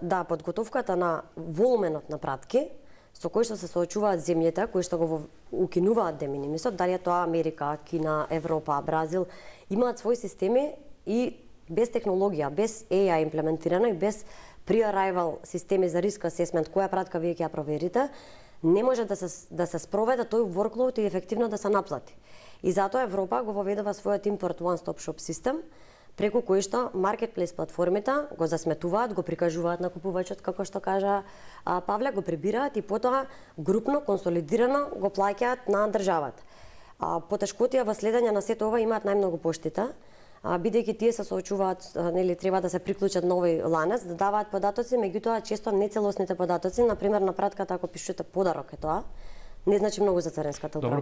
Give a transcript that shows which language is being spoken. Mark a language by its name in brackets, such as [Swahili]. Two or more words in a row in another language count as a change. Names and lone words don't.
[Macedonian] Да, подготовката на волуменот на пратки со кои што се соочуваат земјите кои што го укинуваат де минимисот, дали е тоа Америка, Кина, Европа, Бразил, имаат своји системи и без технологија, без AI имплементирано и без pre-arrival системи за [English] risk assessment, [Macedonian] која пратка вие ќе ја проверите, не може да се спроведе тој workload и ефективно да се наплати. И затоа Европа го воведува својот [English] import one-stop shop [Macedonian] систем, преку кој што маркетплейс платформите го засметуваат, го прикажуваат на купувачот, како што кажа Павле, го прибираат и потоа групно, консолидирано го плаќаат на државата. Потешкотија во следење на сето ова имаат најмногу поштите, бидејќи тие се соочуваат, нели треба да се приклучат на овој ланец, да даваат податоци, меѓутоа често нецелосните податоци, на пример на пратката ако пишете подарок е тоа, не значи многу за царинската управа.